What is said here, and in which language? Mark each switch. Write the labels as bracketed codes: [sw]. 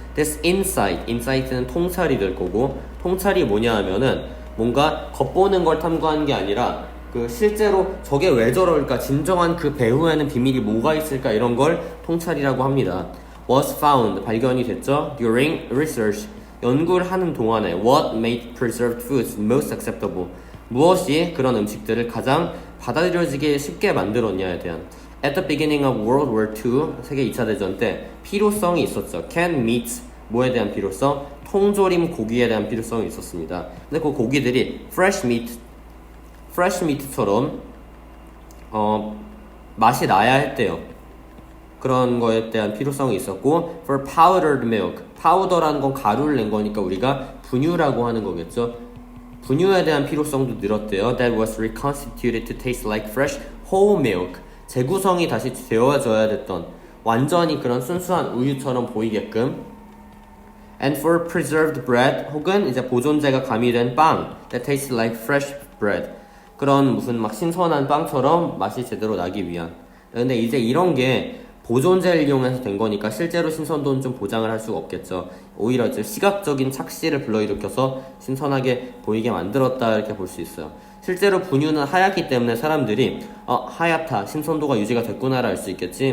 [ko] This insight 는 통찰이 될 거고, 통찰이 뭐냐 하면은 뭔가 겉보는 걸 탐구하는 게 아니라 그 실제로 저게 왜 저럴까, 진정한 그 배후에는 비밀이 뭐가 있을까, 이런 걸 통찰이라고 합니다. Was found, 발견이 됐죠. During research, 연구를 하는 동안에 what made preserved foods most acceptable, 무엇이 그런 음식들을 가장 받아들여지게 쉽게 만들었냐에 대한. [en] At the beginning of World War II, 세계 2차 대전 때 필요성이 있었죠. Canned meats [ko] 뭐에 대한 필요성? 통조림 고기에 대한 필요성이 있었습니다. 근데 그 고기들이 fresh meat 처럼 맛이 나야 했대요. 그런 거에 대한 필요성이 있었고 for powdered milk, 파우더라는 건 가루를 낸 거니까 우리가 분유라고 하는 거겠죠. 분유에 대한 필요성도 늘었대요. [en] That was reconstituted to taste like fresh whole milk. [ko] 재구성이 다시 되어져야 됐던 완전히 그런 순수한 우유처럼 보이게끔. [en] And for preserved bread, 혹은 이제 보존제가 가미된 빵, that tastes like fresh bread. [ko] 그런 무슨 막 신선한 빵처럼 맛이 제대로 나기 위한. 근데 이제 이런 게 보존제를 이용해서 된 거니까 실제로 신선도는 좀 보장을 할 수가 없겠죠. 오히려 이제 시각적인 착시를 불러일으켜서 신선하게 보이게 만들었다 이렇게 볼 수 있어요. 실제로 분유는 하얗기 때문에 사람들이 하얗다, 신선도가 유지가 됐구나를 알 수 있겠지.